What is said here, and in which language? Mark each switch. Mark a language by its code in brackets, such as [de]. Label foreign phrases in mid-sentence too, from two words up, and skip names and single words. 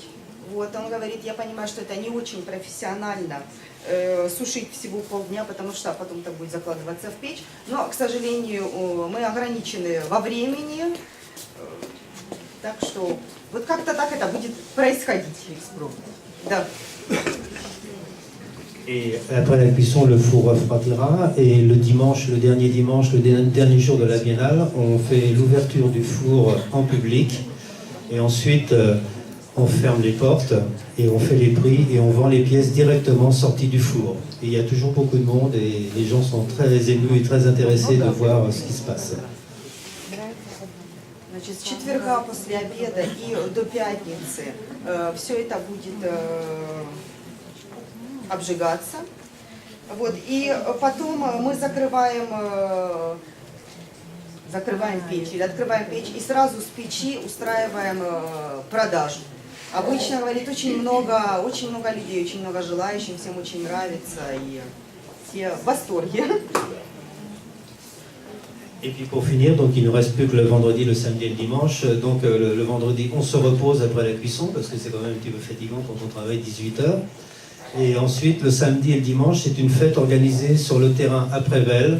[ru] Вот, он говорит, я понимаю, что это не очень профессионально сушить всего полдня, потому что потом это будет закладываться в печь. Но, к сожалению, мы ограничены во времени, так что вот как-то так это будет происходить. Да. [fr] Et après la cuisson, le four refroidira, et le dimanche, le dernier jour de la Biennale, on fait l'ouverture du four en public, et ensuite on ferme les portes et on fait les prix et on vend les pièces directement sorties du four. Et il y a toujours beaucoup de monde et les gens sont très émus et très intéressés de voir ce qui se passe. [ru] Значит, с четверга после обеда и до пятницы все это будет обжигаться. Вот, и потом мы закрываем печь или открываем печь и сразу с печи устраиваем продажу. Обычно, говорит, очень много людей, очень много желающих, всем очень нравится, и все в восторге. [fr] Et puis pour finir, donc il ne nous reste plus que le vendredi, le samedi et le dimanche. Donc le vendredi, on se repose après la cuisson parce que c'est quand même un petit peu fatigant quand on travaille 18 heures. Et ensuite, le samedi et le dimanche, c'est une fête organisée sur le terrain à Prével.